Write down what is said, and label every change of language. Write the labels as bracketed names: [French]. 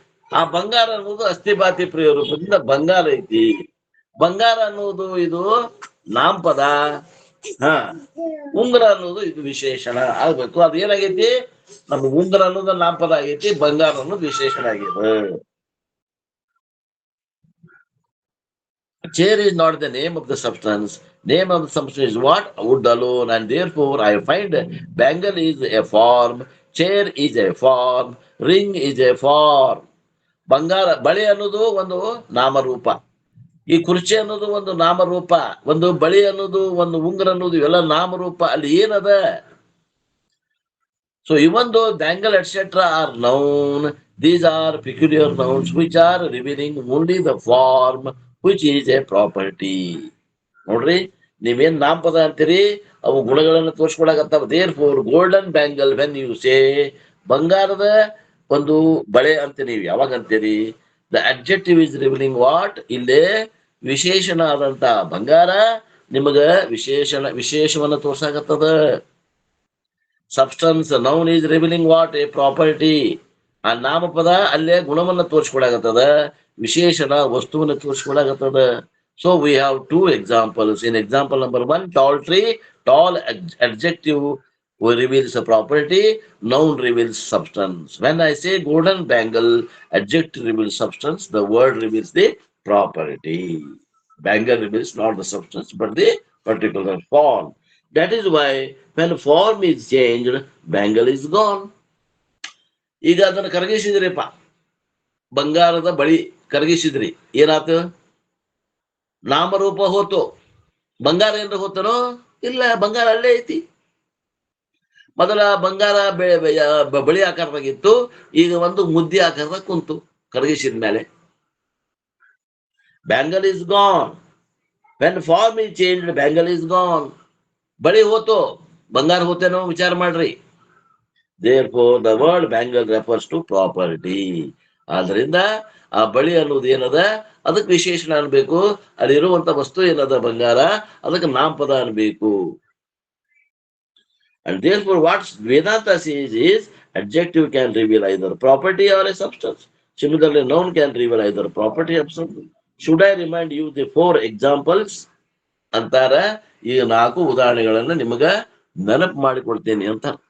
[Kannada] ಆ ಬಂಗಾರ ಅನ್ನೋದು ಅಸ್ಥಿಭಾತಿ ಪ್ರಿಯ ರೂಪದಿಂದ ಬಂಗಾರ ಐತಿ. ಬಂಗಾರ ಅನ್ನೋದು ಇದು ನಾಮಪದ. ಉಂಗುರ ಅನ್ನೋದು ಇದು ವಿಶೇಷಣ ಆಗ್ಬೇಕು. ಅದು ಏನಾಗೈತಿ? ನಮ್ಮ ಉಂಗುರ ಅನ್ನೋದು ನಾಮಪದ ಆಗೈತಿ, ಬಂಗಾರ ಅನ್ನೋದು ವಿಶೇಷಣ ಆಗಿದೆ. [English] Chair is not the name of the substance. Name of the substance is what? Wood alone, and therefore I find bangle is a form, chair is a form, ring is a form. [Kannada] ಬಂಗಾರ ಬಳಿ ಅನ್ನೋದು ಒಂದು ನಾಮರೂಪ. ಈ ಕುರ್ಚಿ ಅನ್ನೋದು ಒಂದು ನಾಮರೂಪ. ಒಂದು ಬಳಿ ಅನ್ನೋದು, ಒಂದು ಉಂಗುರ ಅನ್ನೋದು, ಇವೆಲ್ಲ ನಾಮರೂಪ. ಅಲ್ಲಿ ಏನದ? [English] So even though bangle etc. are known, these are peculiar nouns which are revealing only the form which is a property. [Kannada] ನೋಡ್ರಿ, ನೀವೇನ್ ನಾಮಪದ ಅಂತೀರಿ, ಅವು ಗುಣಗಳನ್ನು ತೋರ್ಸ್ಕೊಳಕತ್ತಾವ. [English] therefore golden bangle when you say, [Kannada] ಬಂಗಾರದ ಒಂದು ಬಳೆ ಅಂತ ನೀವು ಯಾವಾಗ ಅಂತೀರಿ, [English] the adjective is revealing what? [Kannada] ಇಲ್ಲೇ ವಿಶೇಷಣ ಆದಂತ ಬಂಗಾರ ನಿಮಗ ವಿಶೇಷವನ್ನ ತೋರ್ಸಾಕತ್ತದ. [English] Substance noun is revealing what? A property. [Kannada] ಆ ನಾಮಪದ ಅಲ್ಲೇ ಗುಣವನ್ನ ತೋರಿಸ್ಕೊಳಾಗತ್ತದ, ವಿಶೇಷಣ ವಸ್ತುವನ್ನ ತೋರಿಸ್ಕೊಳಾಗತ್ತದ. [English] So we have two examples. In example number 1, tall tree, tall adjective reveals a property, noun reveals substance. When I say golden bangle, adjective reveals substance, the word reveals the property. Bangle reveals not the substance but the particular form. That is why when form is changed, bangle is gone. [Kannada] ಈಗ ಅದನ್ನು ಕರಗಿಸಿದ್ರಿಪ್ಪ, ಬಂಗಾರದ ಬಳಿ ಕರಗಿಸಿದ್ರಿ, ಏನಾಯ್ತು? ನಾಮರೂಪ ಹೋತು. ಬಂಗಾರ ಏನ್ರ ಹೋತನೋ? ಇಲ್ಲ, ಬಂಗಾರ ಅಲ್ಲೇ ಐತಿ. ಮೊದಲ ಬಂಗಾರ ಬಳಿ ಆಕಾರದಾಗಿತ್ತು, ಈಗ ಒಂದು ಮುದ್ದೆ ಆಕಾರದಾಗ ಕುಂತು ಕರಗಿಸಿದ ಮೇಲೆ. [English] Bangle is gone. When form is changed, bangle is gone. [Kannada] ಬಳಿ ಹೋತು, ಬಂಗಾರ ಹೋತೇನೋ ವಿಚಾರ ಮಾಡ್ರಿ. [English] Therefore the word bangle refers to property. [Kannada] ಆದ್ರಿಂದ ಆ ಬಳಿ ಅನ್ನೋದು ಏನದ ಅದಕ್ಕೆ ವಿಶೇಷಣ ಅನ್ಬೇಕು, ಅಲ್ಲಿರುವಂತ ವಸ್ತು ಏನದ ಬಂಗಾರ ಅದಕ್ಕೆ ನಾಮಪದ ಅನ್ಬೇಕು. [English] And therefore what Vedanta says is adjective can reveal either property or a substance. Similarly, noun can reveal either property or something. Should I remind you the 4 examples? ಅಂತಾರ. [Kannada] ಈ 4 ಉದಾಹರಣೆಗಳನ್ನ ನಿಮಗ ನೆನಪು ಮಾಡಿಕೊಡ್ತೇನೆ ಅಂತ.